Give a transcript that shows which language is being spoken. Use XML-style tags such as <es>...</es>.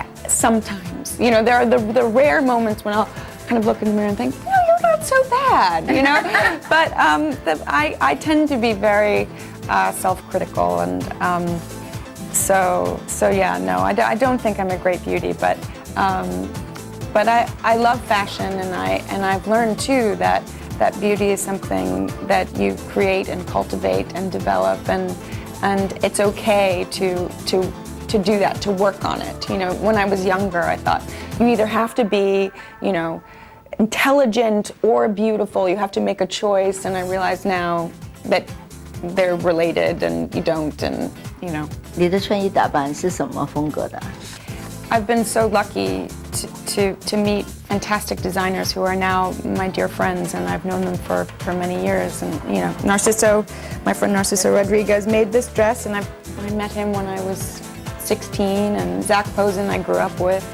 <en>Sometimes, there are the rare moments when I'll kind of look in the mirror and think, no, you're not so bad, But I tend to be very self-critical, and so yeah, no, I don't think I'm a great beauty, but I love fashion, and I've learned too that beauty is something that you create and cultivate and develop, and it's okay to do that, to work on it. When I was younger, I thought you either have to be, intelligent or beautiful. You have to make a choice, and I realize now that they're related, and you don't, and.</en> <zh>你的穿衣打扮是什么风格的？</zh> <en>I've been so lucky to meet fantastic designers who are now my dear friends, and I've known them for many years. And Narciso, my friend Narciso Rodriguez, made this dress, and I met him when I was 16, and Zach Posen I grew up with.</en>